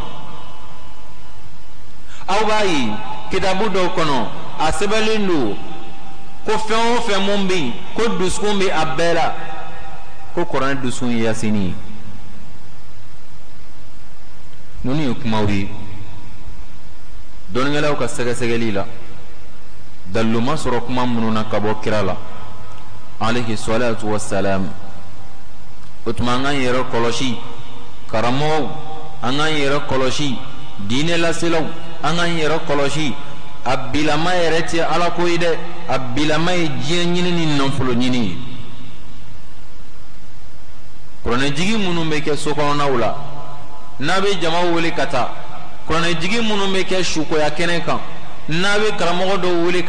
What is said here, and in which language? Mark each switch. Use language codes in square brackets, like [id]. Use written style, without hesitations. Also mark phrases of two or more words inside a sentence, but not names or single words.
[bm] aw b'a ye kitabu dɔw kɔnɔ a sɛbɛnlen don ko fɛn o fɛn mun bɛ yen ko dusukun bɛ a bɛɛ la ko kuranɛ dusukun ye yasinin ye ninnu ye kumaw ye dɔnnikɛlaw ka sɛgɛsɛgɛli la dalilu ma sɔrɔ kuma minnu na ka bɔ kira la [ar] عليه الصلاة والسلام [bm] o tuma an k'an yɛrɛ kɔlɔsi karamɔgɔw an k'an yɛrɛ kɔlɔsi diinɛ laselaw an k'an yɛrɛ kɔlɔsi a bilama yɛrɛ tɛ ala ko ye dɛ a bilama ye diɲɛ ɲini ni nafolo ɲini ye kuranɛjigi minnu bɛ kɛ sokɔnɔnaw la n'a bɛ jama wele ka taa kuranɛjigi minnu bɛ kɛ sukoya kɛnɛ kan n'a bɛ karamɔgɔ dɔw wele